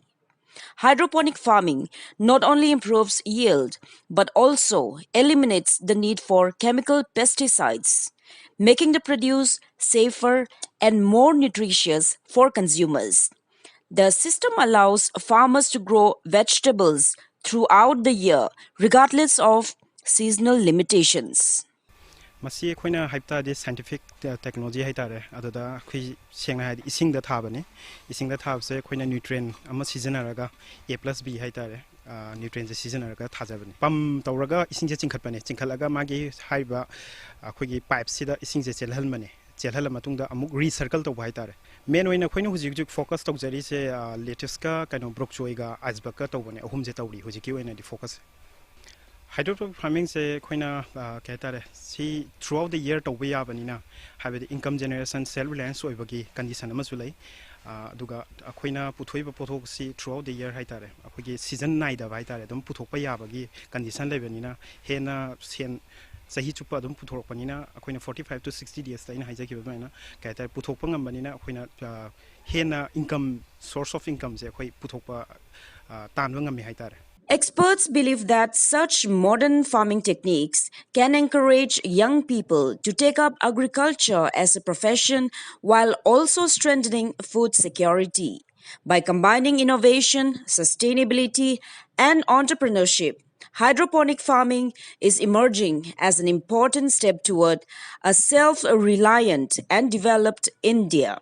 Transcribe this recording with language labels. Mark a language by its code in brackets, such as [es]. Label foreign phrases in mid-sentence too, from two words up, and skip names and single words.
[en] Hydroponic farming not only improves yield but also eliminates the need for chemical pesticides, making the produce safer and more nutritious for consumers. The system allows farmers to grow vegetables throughout the year, regardless of seasonal limitations. [mni] Masi akhoi haibta de [en] scientific technology [mni] haitare aduda khoi sengna hai ising da thabani ising da thab se khoi nutrient ama seasonaraga A+B haitare nutrient seasonaraga thajabani pam tawraga ising je chingkhatpani chingkhalaga magi haiba akhoi gi pipe sida ising je chelhalmani chelhala matungda amuk recircle to haitare main oina khoina hujik focus tawjari se lettuce ka kaino brokchoi ga iceberg ka tawbani ahum je tawri hujiki oina di focus. Hydroponic farming se khoina kaitare si [en] throughout the year [mni] tawbe yabanina [en] have the income generation self reliance [mni] oibagi condition ama sulai aduga khoina puthoiba pothok si [en] throughout the year [mni] haitare akhoi season naida haitare dum puthokpa yabagi condition lebanina hena sen sahi chupa dum puthokpanina akhoi [en] 45 to 60 days [mni] ta ina haijaki baina kaitare puthokpa ngambanina akhoi hena income [en] source of income [mni] se akhoi puthokpa tanwa ngami haitare. [en] Experts believe that such modern farming techniques can encourage young people to take up agriculture as a profession while also strengthening food security. By combining innovation, sustainability, and entrepreneurship, hydroponic farming is emerging as an important step toward a self-reliant and developed India.